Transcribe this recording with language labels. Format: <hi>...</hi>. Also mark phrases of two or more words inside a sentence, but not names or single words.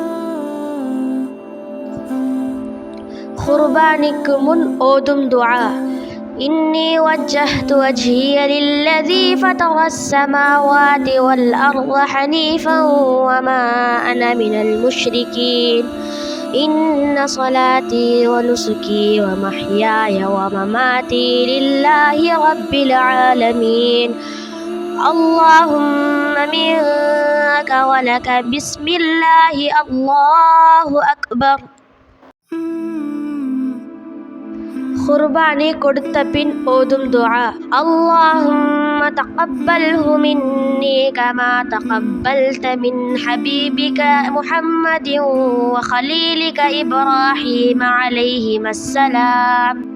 <ta>குர்பானிக்கு முன் ஓதும் துஆ.</ta> <ar>إني وجهت وجهي للذي فطر السماوات والأرض حنيفا وما أنا من المشركين. إن صلاتي ونسكي ومحياي ومماتي لله رب العالمين اللهم منك ولك بسم الله الله أكبر.</ar> <ta>குர்பானி கொடுத்த பின் ஓதும் துஆ.</ta> <ar>اللهم تقبله مني كما تقبلت من حبيبك محمد وخليلك إبراهيم عليهما السلام.</ar>